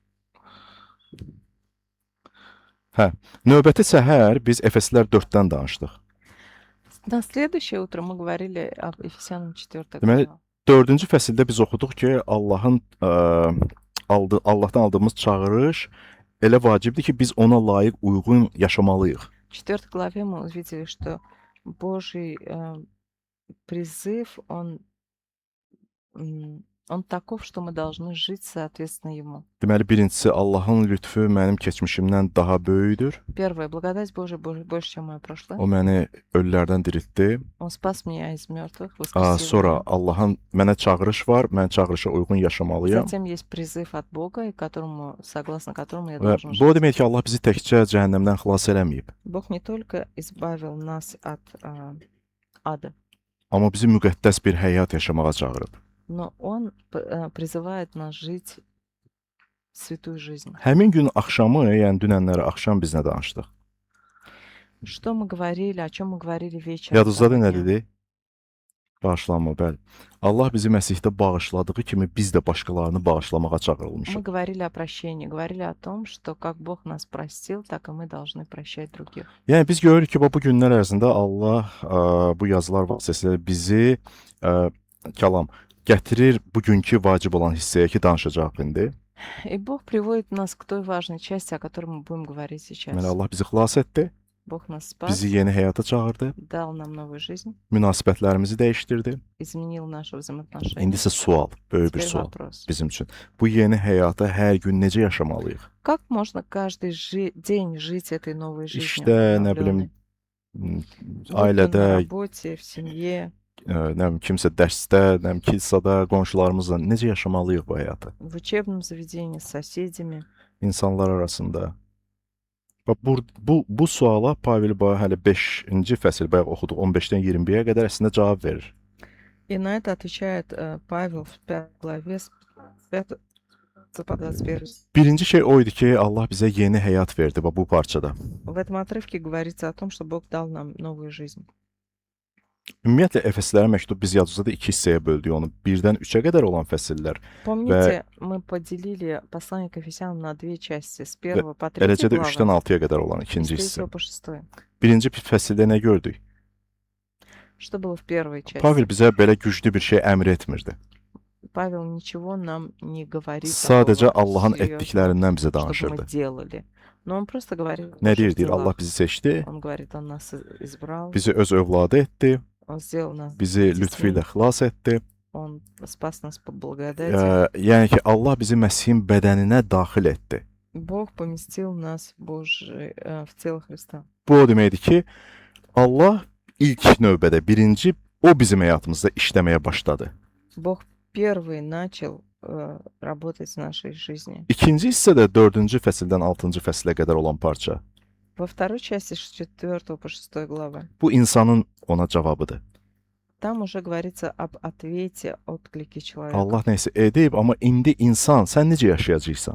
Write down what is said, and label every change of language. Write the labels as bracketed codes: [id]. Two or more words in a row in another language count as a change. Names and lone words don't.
[az] Hə, növbəti səhər biz Efeslər 4-dən danışdıq. [ru] На следующее утро мы говорили об Ефесянам 4 [az] Deməli, [ru] глава. [az] 4-cü fəsildə biz oxuduq ki, Allahdan aldığımız çağırış elə vacibdir ki, biz ona layiq uyğun yaşamalıyıq. [ru] В 4 главе мы увидели, что Божий призыв, он Он таков, что мы должны жить соответственно Ему. [az] Deməli, birincisi Allahın lütfü mənim keçmişimdən daha böyükdür. [ru] Первое, благодать Божия больше, чем мое прошлое. [az] O məni ölülərdən diriltdi. [ru] Он спас меня из мертвых, воскресил [az] Sonra [ru] меня. [az] Allahın mənə çağırış var, mən çağırışa uyğun yaşamalıyam. [ru] Затем есть призыв от Бога, и согласно которому я [az] Və [ru] должен [az] bu o [ru] жить. [az] demək ki, Allah bizi təkcə cəhənnəmdən xilas eləməyib, [ru] Бог не только избавил нас от ада, [az] amma bizi müqəddəs bir həyat yaşamağa çağırıb. [ru] но Он призывает нас жить святую жизнь. [az] Həmin gün axşamı, yəni dünənləri axşam biz nə danışdıq? [ru] Что мы говорили, о чем мы говорили вечером? [az] Yadınızdadır [ru] того [az] nə [ru] дня? [az] dedi? Bağışlanma, bəli. Allah bizi Məsihdə bağışladığı kimi biz də başqalarını bağışlamağa [ru] Мы [az] çağırılmışıq. [ru] говорили о прощении, говорили о том, что как Бог нас простил, так и мы должны прощать других. [az] Yəni biz görürük ki, bu günlər ərzində Allah bu yazılar vasitəsilə bizi kəlam gətirir bugünkü vacib olan hissəyə ki, danışacaq indi. [ru] И Бог приводит нас к той важной части, о которой мы будем говорить сейчас. [az] Deməli Allah bizi xilas etdi, [ru] Бог нас спас, [az] bizi yeni həyata çağırdı, [ru] дал нам новую жизнь, [az] münasibətlərimizi dəyişdirdi. [ru] изменил наши взаимоотношения. [az] İndi isə sual, böyük bir [ru] Теперь [az] sual [ru] вопрос. [az] bizim üçün. Bu yeni həyata hər gün necə yaşamalıyıq? [ru] Как можно каждый день жить этой новой жизнью? [az] İşdə, nə bilim, [ru] Будь то на [az] ailədə, [ru] работе, в семье, [az] nə bilim, kimsə dərsdə, nə bilim, kilsədə, qonşularımızla necə yaşamalıyıq bu həyatı? [ru] в учебном заведении, с соседями. [az] İnsanlar arasında. Bax bu suala Pavel hələ 5-ci fəsil bayaq oxuduq 15-dən 20-yə qədər əslində cavab verir. [ru] И на это отвечает Павел в 5 главе с 5 по 21. [az] Birinci şey o idi ki, Allah bizə yeni həyat verdi bax bu parçada. [ru] В этом отрывке говорится о том, что Бог дал нам новую жизнь. [az] Ümumiyyətlə Efeslərə məktub biz yadımızda 2 hissəyə böldük onu. 1-dən 3-ə qədər olan fəsillər. [ru] Помните, мы поделили послание к Ефесянам на две части, с 1 по 3 [az] Eləcə də [ru] главы, [az] 3-dən 6-ya qədər olan [ru] и [az] ikinci [ru] с [az] hissə. [ru] 3 по 6. [az] Birinci fəsildə nə gördük? [ru] Что было в первой части? [az] Pavel bizə belə güclü bir şey əmr etmirdi. [ru] Павел ничего нам не говорит [az] Sadəcə [ru] такого [az] Allahın [ru] серьезного, [az] etdiklərindən bizə [ru] чтобы мы [az] danışırdı. [ru] делали. Но он просто говорит о [az] Nə [ru] наших [az] deyir? Deyir, [ru] делах. [az] Allah bizi seçdi, [ru] Он говорит, он нас избрал, [az] bizi öz övladı etdi, [ru] он сделал нас [az] bizi lütfü ilə [ru] детьми, [az] xilas etdi. [ru] он спас нас по благодати. [az] Yəni ki, Allah bizi Məsihin bədəninə daxil etdi. [ru] Бог поместил нас в тело Христа. [az] Bu o deməkdir ki, Allah ilk növbədə birinci o bizim həyatımızda işləməyə başladı. [ru] Бог первый начал работать в нашей жизни. [az] İkinci hissədə 4-cü fəsildən 6-cı fəsilə qədər olan parça. [ru] Во второй части с 4 по 6 главы. [az] Bu insanın ona cavabıdır. [ru] Там уже говорится об ответе, отклике человека. [az] Allah nəsə edib, amma indi insan sən necə yaşayacaqsan?